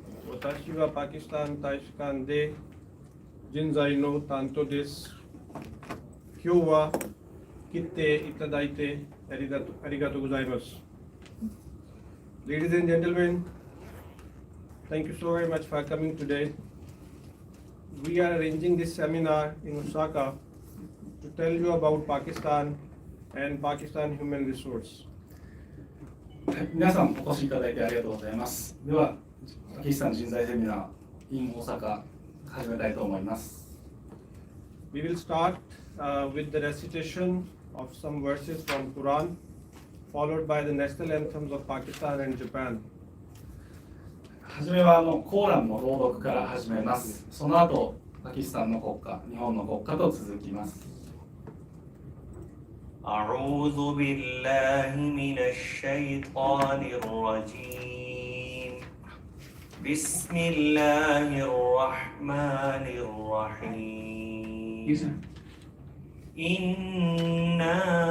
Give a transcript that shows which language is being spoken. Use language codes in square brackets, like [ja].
[ja] 私はパキスタン大使館で人材の担当です。今日は来ていただいてありがとうございます。 [en] Ladies and gentlemen, thank you so very much for coming today. We are arranging this seminar in Osaka to tell you about Pakistan and Pakistan human resource. [ja] 皆さんお越しいただいてありがとうございます。では、パキスタン人材セミナー in 大阪始めたいと思います。 [en] We will start with the recitation of some verses from Quran, followed by the national anthems of Pakistan and Japan. [ja] はじめはコーランの朗読から始めます。その後、パキスタンの国歌、日本の国歌と続きます。 [ar] أعوذ بالله من الشيطان الرجيم بسم الله الرحمن الرحيم إنا